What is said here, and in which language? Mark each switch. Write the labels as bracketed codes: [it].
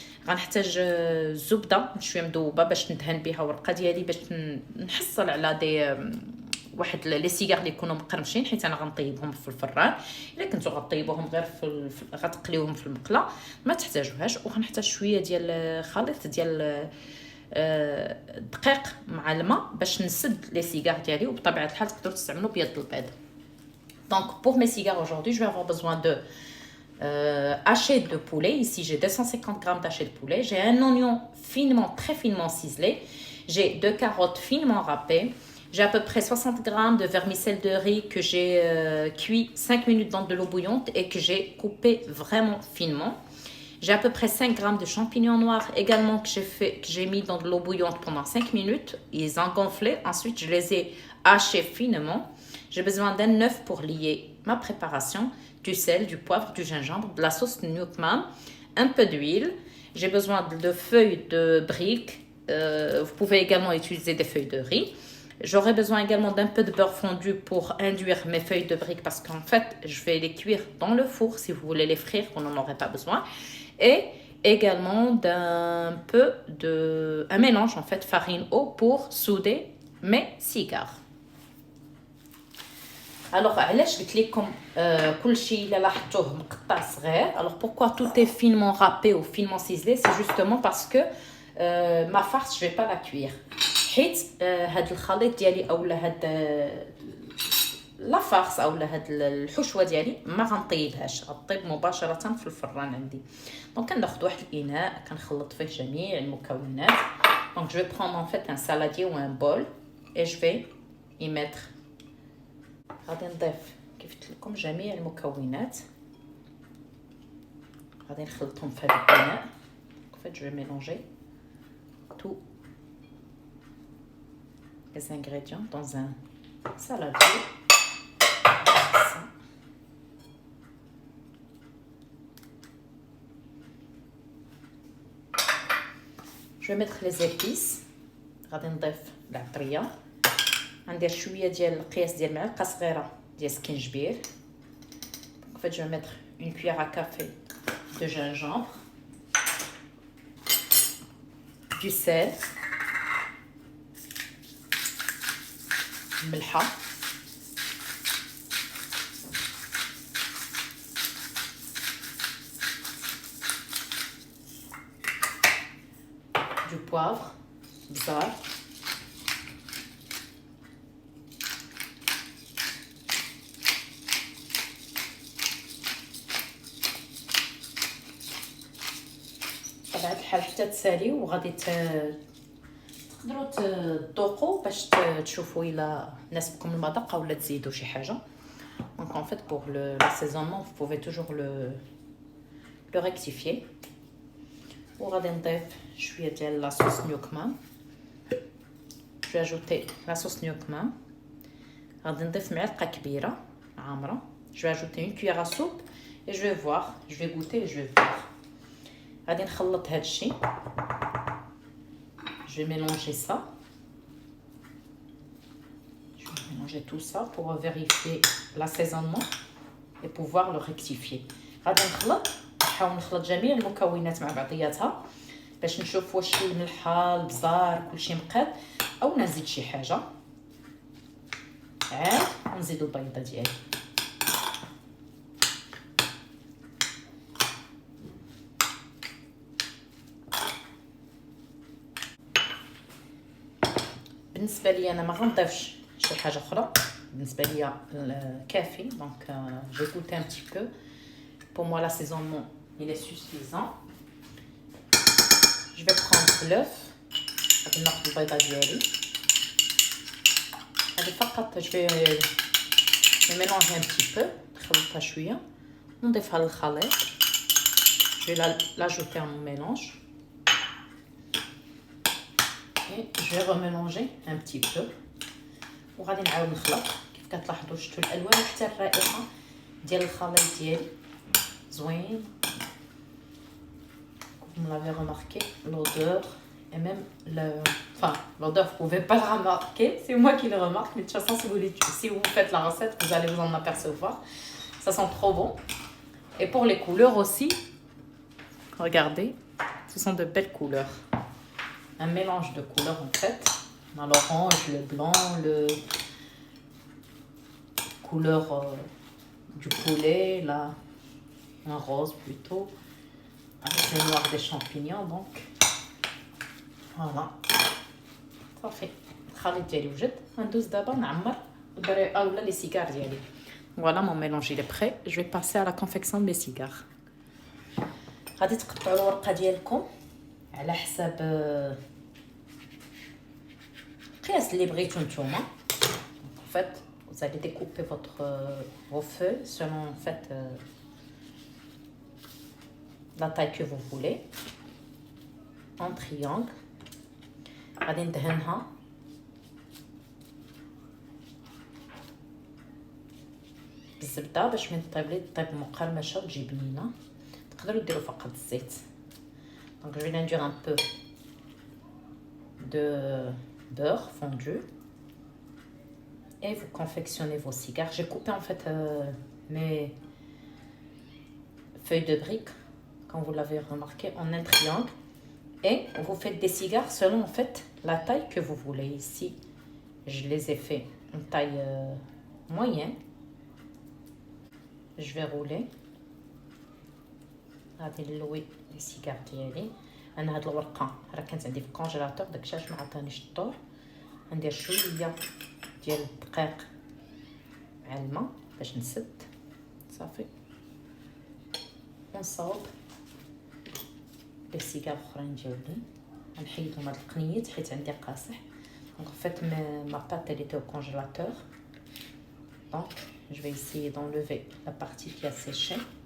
[ar] غنحتاج الزبده شويه مذوبه باش ندهن بها ورقه ديالي باش نحصل على دي واحد لي سيجار اللي يكونوا مقرمشين، حيت انا غنطيبهم في الفران. الا كنتو غطيبوهم غير غتقليوهم في المقله ما تحتاجوهاش. وغنحتاج شويه ديال خليط ديال الدقيق مع الماء باش نسد لي سيجار ديالي، وبطبيعه الحال تقدروا تستعملوا بيض البيض. [fr] Donc pour mes cigares aujourd'hui, je vais avoir besoin de haché de poulet. Ici j'ai 250 grammes d'haché de poulet. J'ai un oignon finement, très finement ciselé. J'ai 2 carottes finement râpées. J'ai à peu près 60 grammes de vermicelle de riz que j'ai cuit 5 minutes dans de l'eau bouillante et que j'ai coupé vraiment finement. J'ai à peu près 5 grammes de champignons noirs également que j'ai mis dans de l'eau bouillante pendant 5 minutes. Ils ont gonflé. Ensuite, je les ai hachés finement. J'ai besoin d'un œuf pour lier ma préparation, du sel, du poivre, du gingembre, de la sauce Newman, un peu d'huile. J'ai besoin de feuilles de briques. Vous pouvez également utiliser des feuilles de riz. J'aurai besoin également d'un peu de beurre fondu pour induire mes feuilles de briques parce qu'en fait, je vais les cuire dans le four. Si vous voulez les frire, vous n'en aurez pas besoin. Et également un mélange en fait farine-eau pour souder mes cigares. [ar] Alors, علاش قلت لكم كل شيء اللي لاحظتوه مقطع صغير. [fr] Alors pourquoi tout est finement râpé ou finement ciselé? C'est justement parce que ma farce, je vais pas la cuire. [ar] حيت هاد الخليط ديالي اولا هاد لا فارس اولا هاد الحشوه ديالي ما غنطيبهاش، غطيب مباشره في الفران عندي. دونك كناخذ واحد الاناء كنخلط فيه جميع المكونات. [fr] دونك je vais prendre en fait un saladier ou un bol et je vais y mettre. [ar] غادي نضيف كيف قلت لكم جميع المكونات، غادي نخلطهم في هذا الاناء. [fr] en fait je vais mélanger tout les ingrédients dans un saladier. Je vais mettre les épices. [ar] غادي نضيف العطريه، غندير شويه ديال القياس ديال معلقه صغيره ديال سكينجبير. [fr] En fait je vais mettre une cuillère à café de gingembre, du sel, ملحه poivre, بزار. [ar] بطبيعة الحال حتى تسالي وغادي تقدروا تذوقوا باش تشوفوا الا ناسبكم المذاق ولا تزيدوا شي حاجه. [fr] Donc en fait pour l'assaisonnement vous pouvez toujours le rectifier. [ar] وغادي نضيف شويه ديال لاصوص نيوكما. [fr] Je vais ajouter la sauce نيوكما. [ar] غادي نضيف معلقه كبيره عامره. [fr] Je vais ajouter une cuillère à soupe et je vais voir, je vais goûter et je vais voir. [ar] غادي نخلط هذا الشيء. [fr] Je vais mélanger ça. Je vais mélanger tout ça pour vérifier l'assaisonnement et pouvoir le rectifier. [ar] غادي نخلط، نحاول نخلط جميع المكونات مع بعضياتها باش نشوف واش الملحه البزار كلشي مقاد او نزيد شي حاجه. عاد نزيد البيضه ديالي. بالنسبه لي انا ما غنضيفش شي حاجه اخرى، بالنسبه لي كافي. [fr] دونك j'ai goûté un petit peu. Pour moi l'assaisonnement il est suffisant. Je vais prendre l'œuf. [ar] غادي ناخذ البيضه ديالي. هذه فقط [fr] je vais mélanger un petit peu. [ar] نخلطها شويه ونضيفها للخليط. [fr] Je vais l'ajouter en mélange. Et je vais remélanger un petit peu. [ar] وغادي نعاود نخلط. كيف كتلاحظوا شفتوا الالوان حتى الرائحه ديال الخليط ديالي زوين. [fr] Vous l'avez remarqué, l'odeur et même enfin l'odeur vous pouvez pas le remarquer, c'est moi qui le remarque, mais de toute façon si vous faites la recette vous allez vous en apercevoir. Ça sent trop bon. Et pour les couleurs aussi, regardez, ce sont de belles couleurs. Un mélange de couleurs en fait. On a l'orange, le blanc, le couleur du poulet, là, un rose plutôt, avec le noir des champignons. Donc voilà, [ar] صافي الخليط ديالي وجد. غندوز دابا نعمر اولا لي سيجار ديالي. [fr] Voilà mon mélange il est prêt. Je vais passer à la confection de mes cigares. [ar] غادي تقطعوا الورقه ديالكم على حساب القياس اللي بغيتو نتوما. [fr] En fait vous allez découper vos feuilles selon en fait la taille que vous voulez en triangle. [ar] غادي ندهنها بالزبده باش من طيب مقرمشه وتجي بنينه. تقدروا ديروا فقط الزيت. [fr] Donc je vais induire un peu de beurre fondu et vous confectionnez vos cigares. J'ai coupé en fait mes feuilles de briques, comme vous l'avez remarqué, en un triangle. Et vous faites des cigares selon en fait la taille que vous voulez. Ici, je les ai fait en taille moyenne. Je vais rouler. [ar] غادي نلوي لي سيجار ديالي. انا هاد الورقه راه كانت عندي في الكونجيلاتور، داكشي علاش ما عطانيش الدور. ندير شويه ديال الدقيق مع الماء باش نسد صافي. ونصاوب لي سيجار اخرين ديالي. غنحيدهم هاد القنيت حيت عندي قاصح. دونك فات ما بات [fr] elle était au congélateur. Donc je vais essayer d'enlever la partie qui a séché.